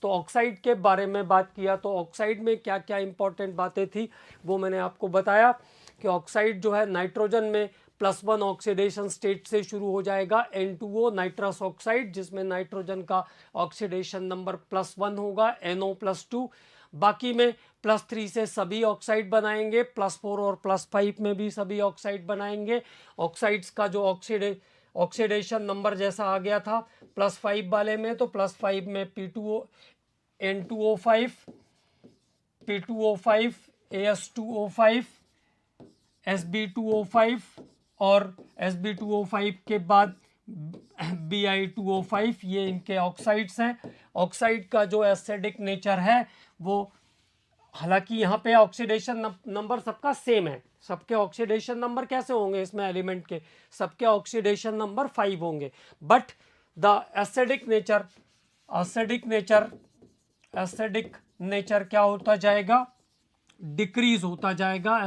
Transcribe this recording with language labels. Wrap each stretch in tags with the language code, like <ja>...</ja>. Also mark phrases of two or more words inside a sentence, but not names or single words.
<hi>तो ऑक्साइड के बारे में बात किया। तो ऑक्साइड में क्या क्या इंपॉर्टेंट बातें थी वो मैंने आपको बताया कि ऑक्साइड जो है नाइट्रोजन में +1</hi> <en>oxidation state</en> <hi>से शुरू हो जाएगा, N2O</hi> <en>nitrous oxide,</en> <hi>जिसमें नाइट्रोजन का</hi> <en>oxidation number</en> <hi>+1 होगा, NO+2। बाकी में +3 से सभी ऑक्साइड बनाएंगे, +4 और +5 में भी सभी ऑक्साइड बनाएंगे। ऑक्साइड्स का जो</hi> <en>oxidation number</en> <hi>जैसा आ गया था +5 वाले में, तो +5 में P2O, N2O5, P2O5, AS2O5, Sb2O5 और Sb2O5 के बाद Bi2O5, ये इनके ऑक्साइड्स हैं। ऑक्साइड का जो</hi> <en>acidic nature</en> <hi>है वो, हालांकि यहाँ पे</hi> <en>oxidation number</en> <hi>सबका सेम है, सबके</hi> <en>oxidation number</en> <hi>कैसे होंगे इसमें एलिमेंट के, सबके</hi> <en>oxidation number</en> <hi>5 होंगे,</hi> <en>but the acidic nature</en> <hi>क्या होता जाएगा, डिक्रीज होता जाएगा।</hi>